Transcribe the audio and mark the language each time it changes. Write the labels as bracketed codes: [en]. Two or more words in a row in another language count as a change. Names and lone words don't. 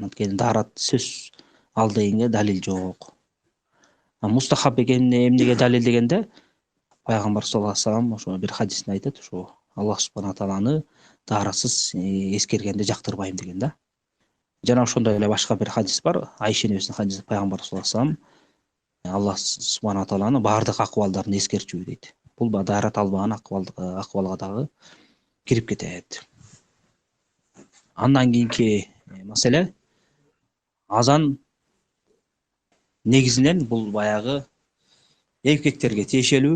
[ky] Анткени дарат сөз ал дегенге далил жок. Мустахаб экенине эмнеге далил дегенде, Пайгамбар [ar] صلى الله عليه وسلم [ky] ошо бир хадисинде айтат, ошо Аллах субхана тааланы даратсыз эскергенди жактырбайм деген да. Жана ошондой эле башка бир хадис бар. Айша энебиздин хадиси, Пайгамбар [ar] صلى الله عليه وسلم [ky] Аллах субхана тааланы баардык акыбалдарын эскерчү дейт. Бул дарат албаган акыбалга дагы кирип кетет. Андан кийинки маселе, азан негизинен бул баягы эркектерге тиешелүү.